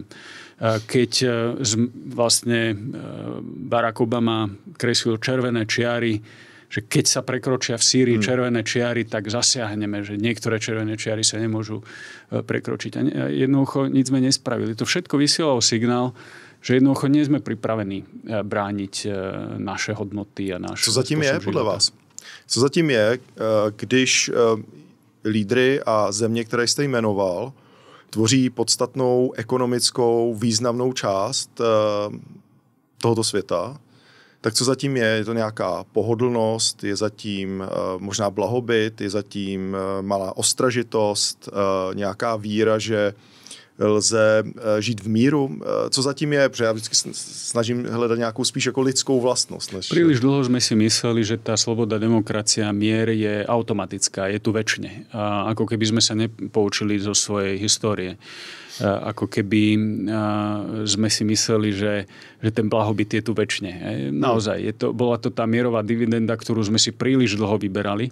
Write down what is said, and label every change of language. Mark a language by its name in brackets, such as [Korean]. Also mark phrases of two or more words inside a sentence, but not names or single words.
[Slovak] Keď vlastne Barack Obama kreslil červené čiary, že keď sa prekročia v Sýrii červené čiary, tak zasiahneme, že niektoré červené čiary sa nemôžu prekročiť. A jednoducho nič sme nespravili. To všetko vysielalo signál, že jednoducho nie sme pripravení brániť naše hodnoty a náš. [Czech] Co zatím je podle vás? Co zatím je, když lídry a země, které jste jmenoval, tvoří podstatnou ekonomickou významnou část tohoto světa, tak co zatím je? Je to nějaká pohodlnost, je zatím možná blahobyt, je zatím malá ostražitost, nějaká víra, že lze žít v míru. Co zatím je? Protože já vždycky snažím hledat nějakou spíš jako lidskou vlastnost. Než... [Slovak] Príliš dlho sme si mysleli, že tá sloboda, demokracia, mier je automatická, je tu večne. A ako keby sme sa nepoučili zo svojej histórie. Ako keby sme si mysleli, že ten blahobyt je tu večne. Naozaj, bola to tá mierová dividenda, ktorú sme si príliš dlho vyberali.